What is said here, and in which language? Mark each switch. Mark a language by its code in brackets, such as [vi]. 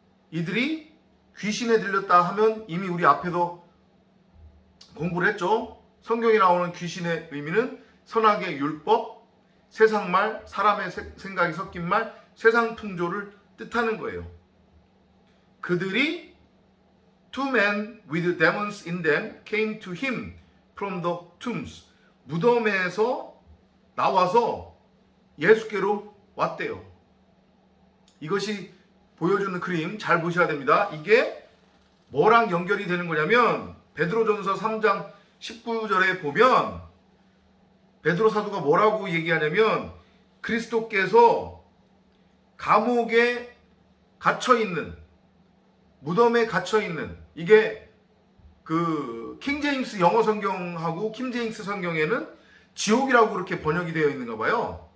[ko] 이들이 귀신에 들렸다 하면 이미 우리 앞에서 공부를 했죠. 성경에 나오는 귀신의 의미는 선악의 율법, 세상말, 사람의 생각이 섞인 말, 세상 풍조를 뜻하는 거예요. 그들이 [en] two men with demons in them came to him from the tombs. [ko] 무덤에서 나와서 예수께로 왔대요. 이것이 보여주는 그림 잘 보셔야 됩니다. 이게 뭐랑 연결이 되는 거냐면 베드로전서 3장 19절에 보면 베드로 사도가 뭐라고 얘기하냐면 그리스도께서 감옥에 갇혀있는, 무덤에 갇혀있는, 이게 그 킹제임스 영어 성경하고 킹제임스 성경에는 지옥이라고 그렇게 번역이 되어 있는가 봐요.